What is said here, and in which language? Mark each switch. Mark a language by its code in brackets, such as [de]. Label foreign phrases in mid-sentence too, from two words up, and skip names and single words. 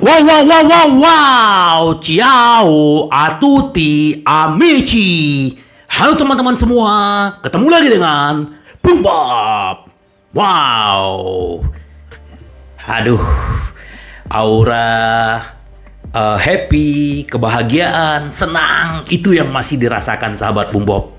[it] Wow, wow, wow, wow, wow. Ciao a tutti amici. [id] Halo teman-teman semua. Ketemu lagi dengan Bung Bob. Wow. Aduh. Aura happy, kebahagiaan, senang itu yang masih dirasakan sahabat Bung Bob.